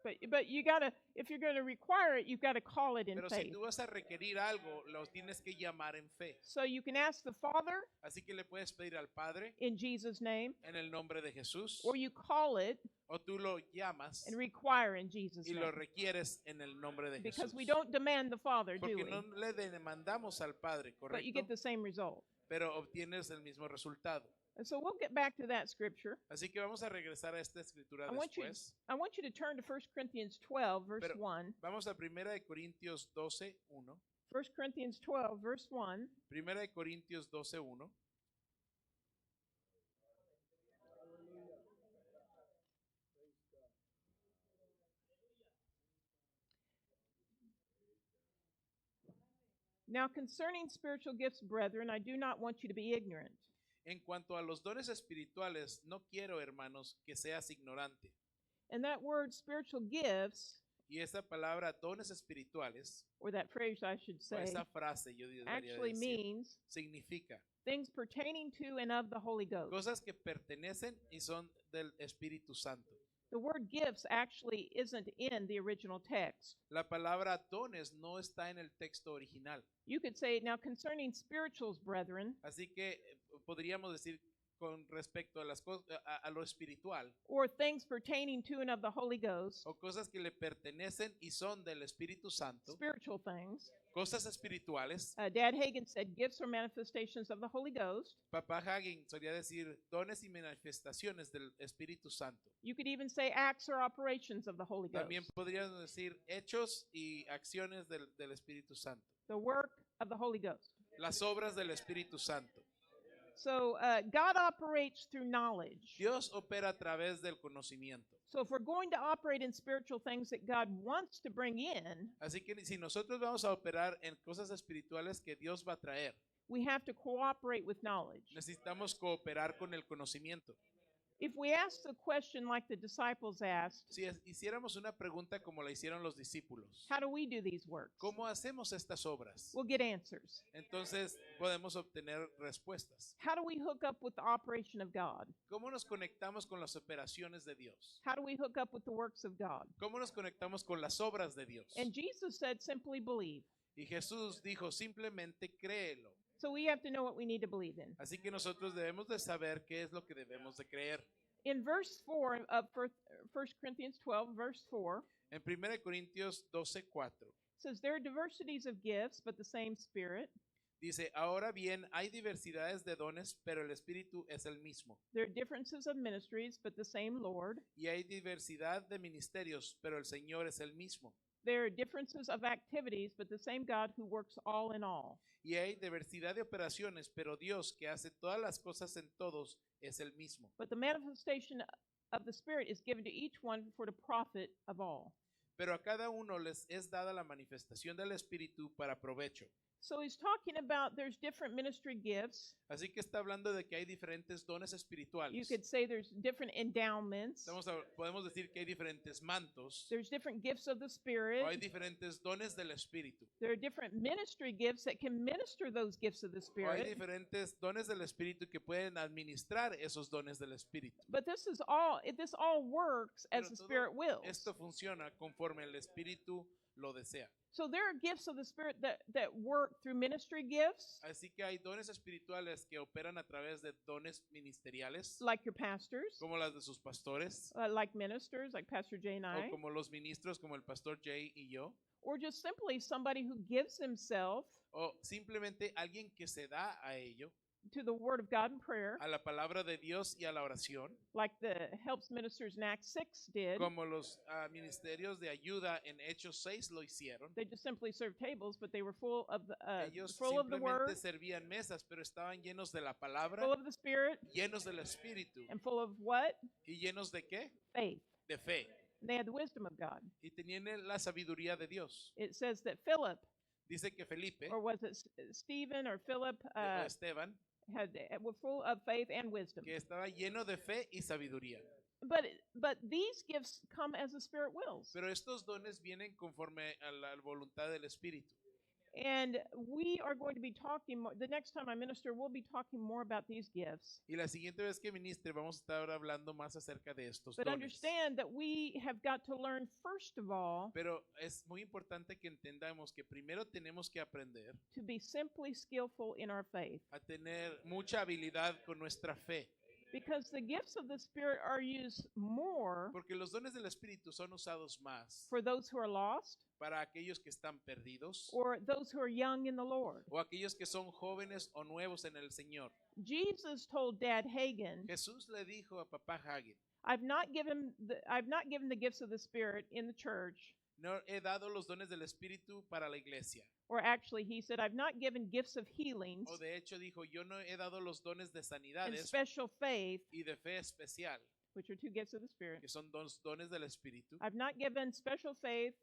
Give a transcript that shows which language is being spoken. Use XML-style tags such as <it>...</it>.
<en>But you gotta, if you're going to require it, you've got to call it in</en> <es>Pero si</es> <en>faith.</en> <es>tú vas a requerir algo, lo tienes que llamar en fe.</es> <en>So you can ask the Father</en> <es>Así que le puedes pedir al Padre</es> <en>in Jesus' name,</en> <es>en el nombre de Jesús,</es> <en>or you call it</en> <es>o tú lo llamas</es> <en>and require in Jesus'</en> <es>y</es> <en>name.</en> <es>lo requieres en el nombre de</es> <en>Because</en> <es>Jesús.</es> <en>we don't demand the Father, do</en> <es>Porque</es> <en>we?</en> <es>no le demandamos al Padre,</es> <en>But you</en> <es>¿correcto?</es> <en>get the same result.</en> <es>Pero obtienes el mismo resultado.</es> <en>And so we'll get back to that scripture.</en> <es>Así que vamos a regresar a esta escritura</es> <en>I want you</en> <es>después.</es> <en>to turn to 1 Corinthians 12, verse</en> <es>Pero</es> <en>1.</en> <es>vamos a 1 de Corintios 12, 1.</es> <en>1 Corinthians 12, verse 1.</en> <es>1 de Corintios 12, 1.</es> <en>Now concerning spiritual gifts, brethren, I do not want you to be ignorant.</en> <es>En cuanto a los dones espirituales, no quiero, hermanos, que seas ignorante.</es> <en>And that word spiritual gifts,</en> <es>Y esa palabra dones espirituales,</es> <en>or that phrase I should</en> <es>o</es> <en>say,</en> <es>esa frase, yo debería</es> <en>actually</en> <es>decir,</es> <en>means</en> <es>significa</es> <en>things pertaining to and of the Holy Ghost.</en> <es>cosas que pertenecen y son del Espíritu Santo.</es> <en>The word gifts actually isn't in the original text.</en> <es>La palabra dones no está en el texto original.</es> <en>You could say, now concerning spirituals, brethren,</en> <es>Así que podríamos decir con respecto a las a lo espiritual,</es> <en>or things pertaining to and of the Holy Ghost,</en> <es>o cosas que le pertenecen y son del Espíritu Santo,</es> <en>spiritual things.</en> <es>cosas espirituales.</es> <en>Dad Hagen said gifts are manifestations of the Holy Ghost.</en> <es>Papá Hagen solía decir dones y manifestaciones del Espíritu Santo.</es> <en>You could even say acts or operations of the Holy Ghost.</en> <es>También podríamos decir hechos y acciones del Espíritu Santo.</es> <en>The work of the Holy Ghost.</en> <es>Las obras del Espíritu Santo.</es> <en>So God operates through knowledge.</en> <es>Dios opera a través del conocimiento.</es> <en>So if we're going to operate in spiritual things that God wants to bring in,</en> <es>Así que si nosotros vamos a operar en cosas espirituales que Dios va a traer,</es> <en>we have to cooperate with knowledge.</en> <es>necesitamos cooperar con el conocimiento.</es> <en>If we ask the question like the disciples asked,</en> <es>Si hiciéramos una pregunta como la hicieron los discípulos,</es> <en>how do we do these works?</en> <es>¿cómo hacemos estas obras?</es> <en>We'll get answers.</en> <es>Entonces podemos obtener respuestas.</es> <en>How do we hook up with the operation of God?</en> <es>¿Cómo nos conectamos con las operaciones de Dios?</es> <en>How do we hook up with the works of God?</en> <es>¿Cómo nos conectamos con las obras de Dios?</es> <en>And Jesus said, simply believe.</en> <es>Y Jesús dijo, simplemente créelo.</es> <en>So we have to know what we need to believe in.</en> <es>Así que nosotros debemos de saber qué es lo que debemos de creer.</es> <en>In verse 4 of 1 Corinthians 12, verse 4,</en> <es>En 1 Corintios 12:4</es> <en>it says, there are diversities of gifts, but the same Spirit.</en> <es>dice, ahora bien, hay diversidades de dones, pero el Espíritu es el mismo.</es> <en>There are differences of ministries, but the same Lord.</en> <es>Y hay diversidad de ministerios, pero el Señor es el mismo.</es> <en>There are differences of activities, but the same God who works all in all.</en> <es>Y hay diversidad de operaciones, pero Dios que hace todas las cosas en todos es el mismo.</es> <en>But the manifestation of the Spirit is given to each one for the profit of all.</en> <es>Pero a cada uno les es dada la manifestación del Espíritu para provecho.</es> <en>So he's talking about there's different ministry gifts.</en> <es>Así que está hablando de que hay diferentes dones</es> <en>You</en> <es>espirituales.</es> <en>could say there's different endowments.</en> <es>Podemos decir que hay diferentes mantos,</es> <en>There's different gifts of the</en> <es>o hay</es> <en>Spirit.</en> <es>diferentes dones del Espíritu,</es> <en>There are different ministry gifts that can minister those gifts of the</en> <es>o hay</es> <en>Spirit.</en> <es>diferentes dones del Espíritu que pueden administrar esos dones del Espíritu.</es> <en>But this all works as</en> <es>Pero</es> <en>the</en> <es>todo</es> <en>Spirit wills.</en> <es>esto funciona conforme el Espíritu lo desea.</es> <en>So there are gifts of the Spirit that work through ministry gifts,</en> <es>Así que hay dones espirituales que operan a través de dones ministeriales,</es> <en>like your pastors,</en> <es>como las de sus pastores,</es> <en>like ministers, like Pastor Jay and</en> <es>o</es> <en>I,</en> <es>como los ministros, como el pastor Jay y yo,</es> <en>or just simply somebody who gives himself</en> <es>o simplemente alguien que se da a ello</es> <en>to the Word of God and prayer,</en> <es>a la palabra de Dios y a la oración,</es> <en>like the helps ministers in Acts 6 did.</en> <es>como los ministerios de ayuda en Hechos 6 lo hicieron.</es> <en>They just simply served tables, but they were full of the</en> <es>Ellos</es> <en>Word,</en> <es>simplemente servían mesas, pero estaban llenos de la palabra,</es> <en>full of the Spirit,</en> <es>llenos del Espíritu.</es> <en>and full of what?</en> <es>¿Y llenos de qué?</es> <en>Faith.</en> <es>De fe.</es> <en>And they had the wisdom of God.</en> <es>Y tenían la sabiduría de Dios.</es> <en>It says that Philip,</en> <es>Dice que Felipe</es> <en>or was it Stephen or Philip,</en> <es>o Esteban,</es> <en>were full of faith and wisdom.</en> <es>que estaba lleno de fe y sabiduría.</es> <en>But these gifts come as the Spirit wills.</en> <es>Pero estos dones vienen conforme a la voluntad del Espíritu.</es> <en>And we are going to be talking more, the next time I minister, we'll be talking more about these gifts.</en> <es>Y la siguiente vez que ministre vamos a estar hablando más acerca de estos</es> <en>But</en> <es>dones.</es> <en>understand that we have got to learn, first of all,</en> <es>Pero es muy importante que entendamos que primero tenemos que aprender</es> <en>to be simply skillful in our faith.</en> <es>a tener mucha habilidad con nuestra fe.</es> <en>Because the gifts of the Spirit are used more</en> <es>Porque los dones del Espíritu son usados más</es> <en>for those who are lost</en> <es>para aquellos que están perdidos</es> <en>or those who are young in the Lord.</en> <es>o aquellos que son jóvenes o nuevos en el Señor.</es> <en>Jesus told Dad Hagen,</en> <es>Jesús le dijo a papá Hagen,</es> <en>I've not given the gifts of the Spirit in the church.</en> <es>no he dado los dones del Espíritu para la iglesia.</es> <en>Or actually, he said, I've not given gifts of healings</en> <es>O de hecho dijo, yo no he dado los dones de</es> <en>and</en> <es>sanidades</es> <en>special faith,</en> <es>y de fe especial,</es> <en>which are two gifts of the Spirit.</en> <es>que son dos dones del Espíritu.</es> <en>I've not given special faith</en>